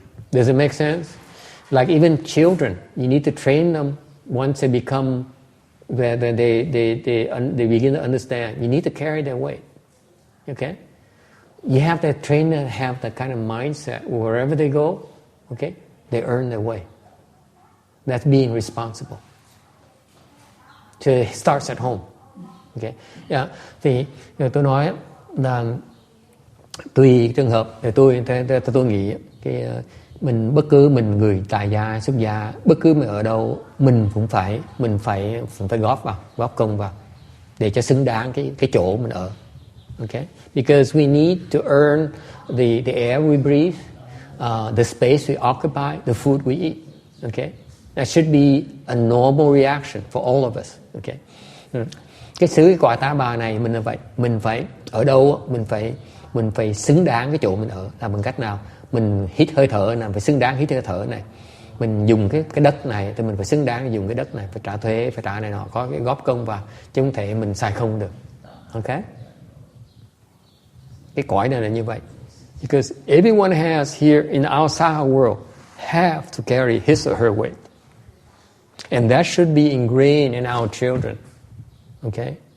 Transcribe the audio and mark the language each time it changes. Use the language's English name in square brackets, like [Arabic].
[English] Does it make sense? Like even children, you need to train them once they become, where they begin to understand. You need to carry their weight. Okay, you have to train them, have that kind of mindset. Wherever they go, okay, they earn their way. That's being responsible. So it starts at home. Okay, yeah. [Vietnamese] Thì tôi nói là tùy trường hợp, thì tôi nghĩ cái bất cứ mình người tại gia xuất gia, bất cứ mình ở đâu, mình phải góp công vào để cho xứng đáng cái chỗ mình ở. [English] Okay, because we need to earn the air we breathe, the space we occupy, the food we eat. Okay, that should be a normal reaction for all of us. [Vietnamese] Okay, cái xứ quả tá bà này mình là vậy, mình phải ở đâu mình phải xứng đáng cái chỗ mình ở, là bằng cách nào? Mình hít hơi thở này, phải xứng đáng hít hơi thở này. Mình dùng cái đất này thì mình phải xứng đáng dùng cái đất này, phải trả thuế, phải trả này nọ, có cái góp công vào, chứ không thể mình xài không được. [English] Ok? [Vietnamese] Cái cõi này là như vậy. [English] Because everyone has here in outside our world have to carry his or her weight. And that should be ingrained in our children. Okay?